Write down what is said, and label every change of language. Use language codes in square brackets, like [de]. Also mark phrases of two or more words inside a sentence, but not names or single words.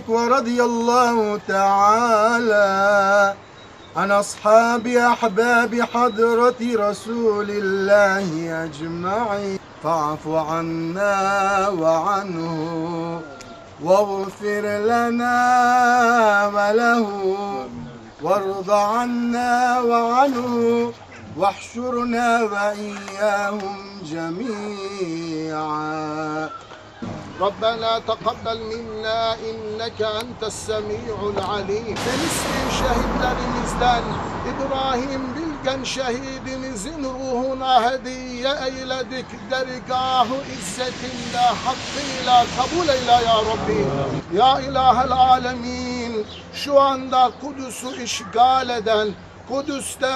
[ar] ورضي الله تعالى عن أصحاب أحباب حضرة رسول الله أجمعين فاعف عنا وعنه واغفر لنا وله وارض عنا وعنه واحشرنا وإياهم جميعا ربنا تقبل منا إنك أنت السميع العليم. [tr] Filistin şehitlerimizden İbrahim Bilgen şehidimizin ruhuna hediye eyledik. Dergah-ı izzetinde hakkıyla kabul eyle [ar] يا ربي. يا إله العالمين, [tr] şu anda Kudüs'ü işgal eden, Kudüs'te,